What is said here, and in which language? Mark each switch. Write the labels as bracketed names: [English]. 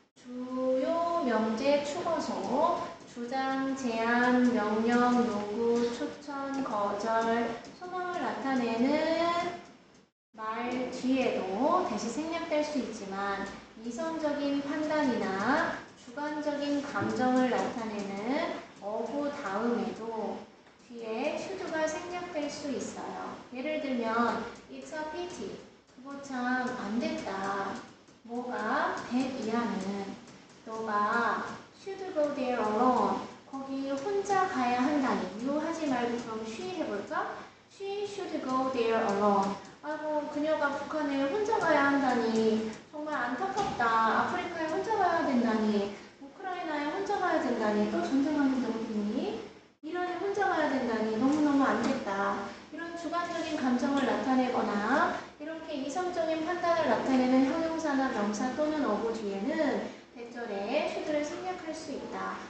[Korean] 주요, 명제, 추거소, 주장, 제안, 명령, 요구, 추천, 거절, 소망을 나타내는 말 뒤에도 대시 생략될 수 있지만 이성적인 판단이나 주관적인 감정을 나타내는 어구 다음에도 뒤에 should가 생략될 수 있어요. 예를 들면 [English] it's a pity. [Korean] 그거 참 안 됐다. 뭐가? [English] that [Korean] 이하는 너가 [English] should go there alone. [Korean] 거기 혼자 가야 한다니. you 하지 말고 그럼 she 해볼까? [English] she should go there alone. [Korean] 아이고 그녀가 북한에 혼자 가야 한다니. 정말 안타깝다. 아프리카에 혼자 가야 된다니. 우크라이나에 혼자 가야 된다니. 또 전쟁하는데 어디니? 이란에 혼자 가야 된다니. 너무너무 안 됐다. 이런 주관적인 감정을 나타내거나 이렇게 이성적인 판단을 나타내는 형용사나 명사 또는 어구 뒤에는 대절에 should를 생략할 수 있다.